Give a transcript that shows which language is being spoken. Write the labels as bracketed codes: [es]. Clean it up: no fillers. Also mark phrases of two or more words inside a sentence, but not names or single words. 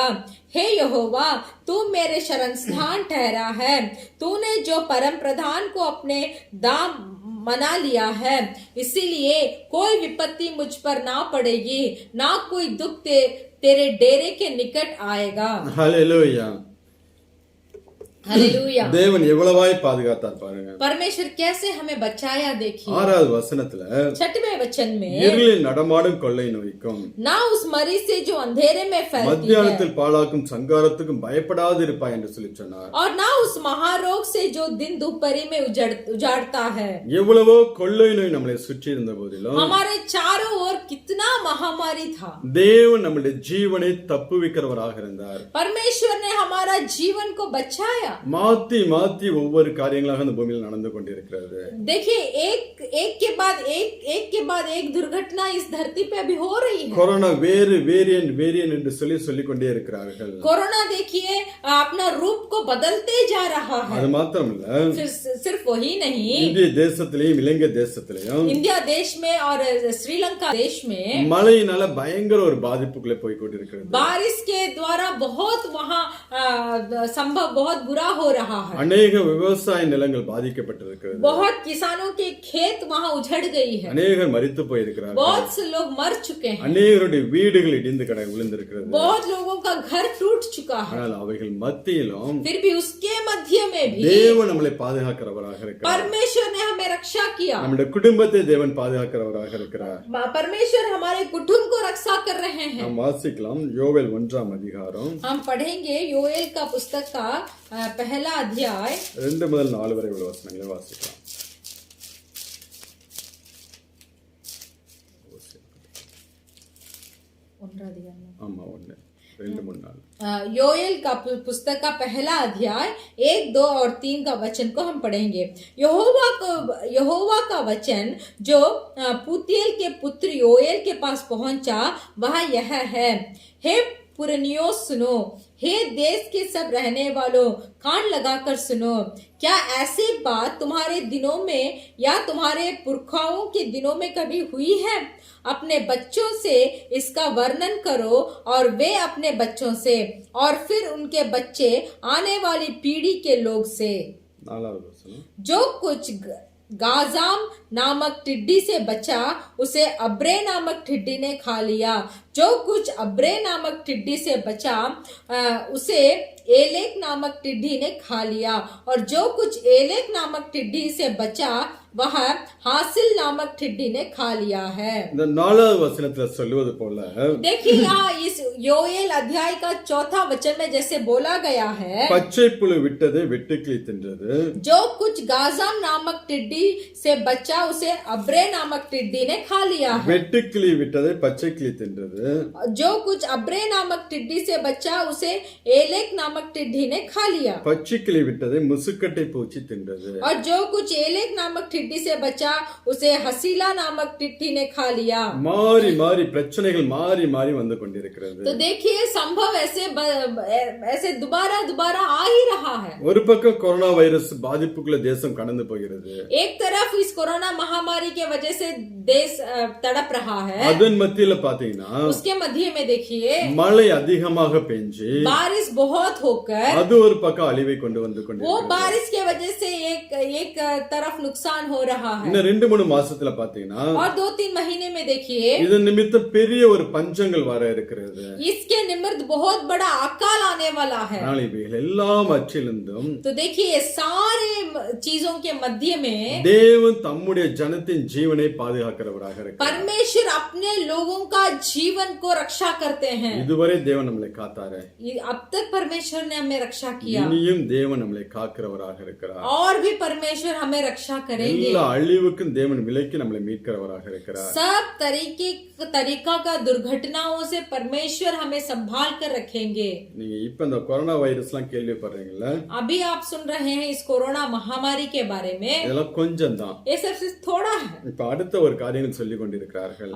[hi] हे यहोवा, तू मेरे शरण स्थान ठहरा है। तूने जो परम प्रधान को अपने दाम मना लिया है, इसीलिए कोई विपत्ति मुझ पर ना पड़ेगी, ना कोई दुख तेरे डेरे के निकट आएगा। [ta] ஹல்லேலூயா. [hi] हालेलुया। [ta] தேவன் எவ்வளவாய் பாதுகாத்தார் பாருங்க. [hi] परमेश्वर कैसे हमें बचाया देखिए। [ta] 6வது வசனத்துல [hi] 6वें वचन में, [ta] இருளில் நடமாடும் கொள்ளை நோய்க்கும் [hi] ना उस मरी से जो अंधेरे में फैलती है, [ta] மத்தியானத்தில் பாழாக்கும் சங்காரத்துக்கும் பயப்படாது இருப்பாய் என்று சொல்லி சொன்னார். [hi] और ना उस महारोग से जो दिन दोपहरी में उजाड़ता है। [ta] எவ்வளவோ கொள்ளை நோய் நம்மளை சுற்றி இருந்த போதிலும், [hi] हमारे चारों ओर कितना महामारी था, [ta] தேவன் நம்முடைய ஜீவனை தப்புவிக்கிறவராக இருந்தார். [hi] परमेश्वर ने हमारा जीवन को बचाया। [ta] மாத்தி மாத்தி ஒவ்வொரு காரியங்களாக அந்த பூமியில் நடந்து கொண்டிருக்கிறது. [hi] देखिए एक के बाद एक दुर्घटना इस धरती पे अभी हो रही है। [ta] கொரோனா வேரியன்ட் என்று சொல்லிக் கொண்டே இருக்கிறார்கள். [hi] कोरोना देखिए अपना रूप को बदलते जा रहा है। [ta] அது மாத்திரம் இல்ல, [hi] सिर्फ वही नहीं, [ta] இந்திய தேசத்திலேயும் இலங்கை தேசத்திலேயும் [hi] इंडिया देश में और श्रीलंका देश में [ta] மழையினால பயங்கர ஒரு பாதிப்புக்குள்ளே போய் கொண்டிருக்கிறது. [hi] बारिश के द्वारा बहुत वहाँ संभव बहुत बुरा हो रहा है। [ta] अनेक விவசாய நிலங்கள் பாதிக்கப்பட்டிருக்கிறது. [hi] बहुत किसानों के खेत वहाँ उजड़ गई है। [ta] அநேகர் மரித்து போயிருக்கிறார்கள். [hi] बहुत से लोग मर चुके हैं। [ta] அநேகருடைய வீடுகள் இடிந்து விழுந்திருக்கிறது. [hi] बहुत लोगों का घर टूट चुका है। [ta] ஆனால் அவைகள் மத்தியிலும் [hi] फिर भी उसके मध्य में भी [ta] தேவன் நம்மளை பாதுகாக்கிறவராக இருக்கிறார். [hi] परमेश्वर ने हमें रक्षा किया। [ta] நம்முடைய குடும்பத்தை தேவன் பாதுகாக்கிறவராக இருக்கிறார். [hi] परमेश्वर हमारे कुटुंब को रक्षा कर रहे हैं। [ta] நாம் வாசிக்கலாம் யோவேல் 1ஆம் அதிகாரம் [hi] हम पढ़ेंगे योएल का पुस्तक का पहला अध्याय [ta] 2 முதல் 4 வரை உள்ள வசனங்களை வாசிக்கலாம். ஆமா 1 2 3 4 [hi] योएल का पुस्तक का पहला अध्याय 1, 2 और 3 का वचन को हम पढ़ेंगे। यहोवा का वचन जो पुतीएल के पुत्र योएल के पास पहुंचा वह यह है, हे पुरनियों सुनो, हे देश के सब रहने वालों कान लगाकर सुनो। क्या ऐसी बात तुम्हारे दिनों में या तुम्हारे पुरखाओं के दिनों में कभी हुई है? अपने बच्चों से इसका वर्णन करो और वे अपने बच्चों से और फिर उनके बच्चे आने वाली पीढ़ी के लोग से। [ta] 4வது வசனம், [hi] जो कुछ गाजाम नामक टिड्डी से बचा उसे अब्रे नामक टिड्डी ने खा लिया। जो कुछ अब्रे नामक टिड्डी से बचा उसे एलेक नामक टिड्डी ने खा लिया। और जो कुछ एलेक नामक टिड्डी से बचा वह हासिल नामक टिड्डी ने खा लिया है। [ta] இந்த 4வது வசனத்துல சொல்லுவது போல [hi] देखिए यहाँ इस योएल अध्याय का 4था वचन में जैसे बोला गया है, [ta] பச்சை புழு விட்டது வெட்டுக்கிளி தின்றது. [hi] जो कुछ गाजाम नामक टिड्डी से बचा उसे अब्रे नामक टिड्डी ने खा लिया है। [ta] வெட்டுக்கிளி விட்டதை பச்சை கிளி தின்றது. [hi] जो कुछ अब्रे नामक टिड्डी से बचा उसे एलेक नामक टिड्डी ने खा लिया। [ta] பச்சை கிளி விட்டதை முசுக்கட்டை பூச்சி தின்றது. [hi] और जो कुछ एलेक नामक टिड्डी से बचा उसे हसीला नामक टिड्डी ने खा लिया। [ta] மாறி மாறி பிரச்சனைகள் மாறி மாறி வந்து கொண்டிருக்கிறது. [hi] तो देखिए संभव ऐसे दोबारा आ ही रहा है। [ta] ஒரு பக்கம் கொரோனா வைரஸ் பாதிப்புக்குள்ள தேசம் கடந்து போகிறது. [hi] एक तरफ इस कोरोना महामारी के वजह से देश तड़प रहा है। [ta] அதன் மத்தியில பாத்தீங்கன்னா [hi] उसके मध्य में देखिए [ta] மழை அதிகமாக பெஞ்சு [hi] बारिश बहुत होकर [ta] அது ஒரு பக்கம் அழிவை கொண்டு வந்து [hi] वो [ta] கொண்டிருக்கிறது. [hi] बारिश के वजह से एक तरफ नुकसान हो रहा है। [ta] இன்னும் 2-3 மாசத்துல பாத்தீங்கன்னா [hi] और 2-3 महीने में देखिए [ta] இதன் நிமித்தம் பெரிய ஒரு பஞ்சங்கள் வர இருக்கிறது. [hi] इसके निमित्त बहुत बड़ा अकाल आने वाला है। [ta] ஆனால் இவைகள் எல்லாம் அச்சிலிருந்தும் [hi] तो देखिए सारे चीजों के मध्य में [ta] தேவன் தம்முடைய ஜனத்தின் ஜீவனை பாதுகாக்கிறவராக இருக்கிறார். [hi] परमेश्वर अपने लोगों का जीवन को रक्षा करते हैं। [ta] இதுவரை தேவன் நம்மளை காத்தாரு. [hi] अब तक परमेश्वर ने हमें रक्षा किया, [ta] இனியும் தேவன் நம்மளை காக்கிறவராக இருக்கிறார். [hi] और भी परमेश्वर हमें रक्षा करेंगे। [ta] எல்லா அழிவுக்கும் தேவன் விலக்கி நம்மளை மீட்கிறவராக இருக்கிறார். [hi] सब तरीका का दुर्घटनाओं से परमेश्वर हमें संभाल कर रखेंगे। [ta] நீங்க இப்ப இந்த கொரோனா வைரஸ்லாம் கேள்விப்படுறீங்கல்ல, [hi] अभी आप सुन रहे हैं इस कोरोना महामारी के बारे में, [ta] இதெல்லாம் கொஞ்சம் தான். [hi] ये सब थोड़ा है। [ta] இப்ப அடுத்த ஒரு காரியங்கள் சொல்லி கொண்டிருக்கிறார்கள்.